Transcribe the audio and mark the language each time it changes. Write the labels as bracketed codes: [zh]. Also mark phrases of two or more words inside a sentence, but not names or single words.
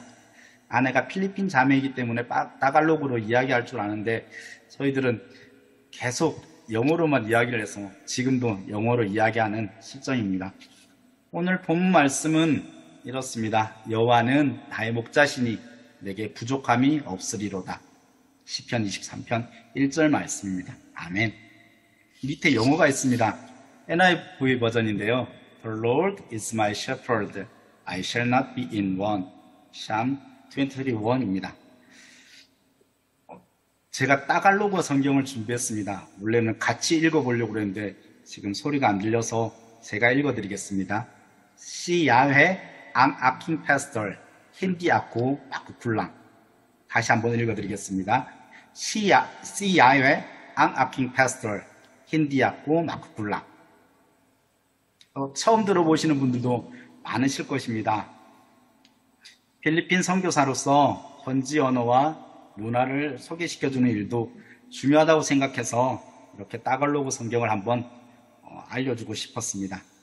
[ko] 아내가 필리핀 자매이기 때문에 따갈로그로 이야기할 줄 아는데 저희들은 계속 영어로만 이야기를 해서 지금도 영어로 이야기하는 실정입니다. 오늘 본문 말씀은 이렇습니다. 여호와는 나의 목자시니 내게 부족함이 없으리로다. 시편 23편 1절 말씀입니다. 아멘. 밑에 영어가 있습니다. NIV 버전인데요. [en] The Lord is my shepherd. I shall not be in want. [ko] Psalm 21입니다. 제가 따갈로그 성경을 준비했습니다. 원래는 같이 읽어보려고 그랬는데 지금 소리가 안 들려서 제가 읽어드리겠습니다. [tl] Si Yahweh ang aking pastor, hindi ako makukulang. [ko] 다시 한번 읽어드리겠습니다. [tl] Si Yahweh ang aking pastor, hindi ako makukulang. [ko] 처음 들어보시는 분들도 많으실 것입니다. 필리핀 선교사로서 현지 언어와 문화를 소개시켜주는 일도 중요하다고 생각해서 이렇게 따갈로그 성경을 한번 알려주고 싶었습니다.